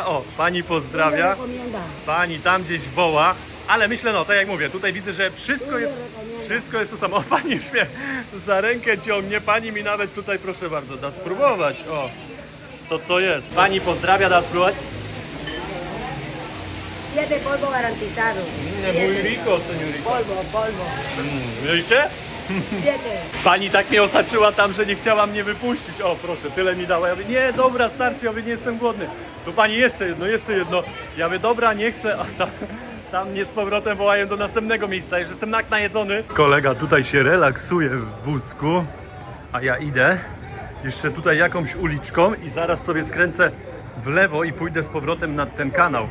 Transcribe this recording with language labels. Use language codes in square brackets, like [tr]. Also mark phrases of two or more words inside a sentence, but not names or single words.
[pl] O, pani pozdrawia. Pani tam gdzieś woła. Ale myślę, no tak jak mówię, tutaj widzę, że wszystko jest to samo. O, pani już mnie za rękę ciągnie, pani mi nawet tutaj, proszę bardzo, da spróbować. O, co to jest? Pani pozdrawia, da spróbować. [es] 7 polvo garantizado. Muy rico, señorita. Polvo. [pl] Widzicie? 7. Pani tak mnie osaczyła tam, że nie chciała mnie wypuścić. O, proszę, tyle mi dała. Ja mówię, nie, dobra, starczy, ja mówię, nie jestem głodny. To pani jeszcze jedno. Ja mówię, dobra, nie chcę. A tam mnie z powrotem wołają do następnego miejsca. Już jestem tak najedzony. Kolega tutaj się relaksuje w wózku, a ja idę jeszcze tutaj jakąś uliczką i zaraz sobie skręcę w lewo i pójdę z powrotem na ten kanał.